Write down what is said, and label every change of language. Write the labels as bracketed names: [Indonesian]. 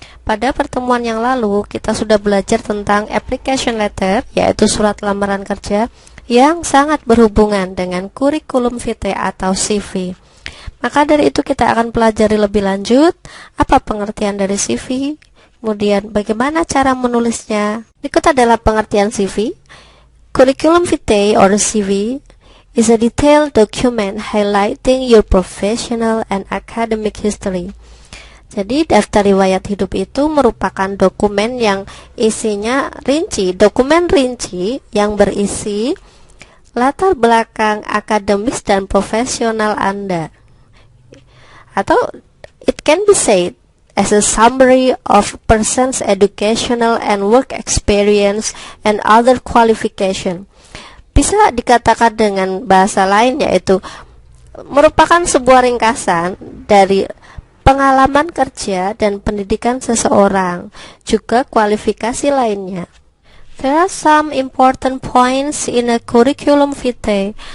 [Indonesian] Pada pertemuan yang lalu, kita sudah belajar tentang application letter, yaitu surat lamaran kerja yang sangat berhubungan dengan curriculum vitae atau CV. Maka dari itu kita akan pelajari lebih lanjut apa pengertian dari CV, kemudian bagaimana cara menulisnya. Berikut adalah pengertian CV. [English] Curriculum vitae or CV is a detailed document highlighting your professional and academic history. [Indonesian] Jadi daftar riwayat hidup itu merupakan dokumen yang isinya rinci, dokumen rinci yang berisi latar belakang akademis dan profesional Anda. Atau [English] it can be said as a summary of person's educational and work experience and other qualification. [Indonesian] Bisa dikatakan dengan bahasa lain, yaitu merupakan sebuah ringkasan dari pengalaman kerja dan pendidikan seseorang, juga kualifikasi lainnya. [English] There are some important points in a curriculum vitae.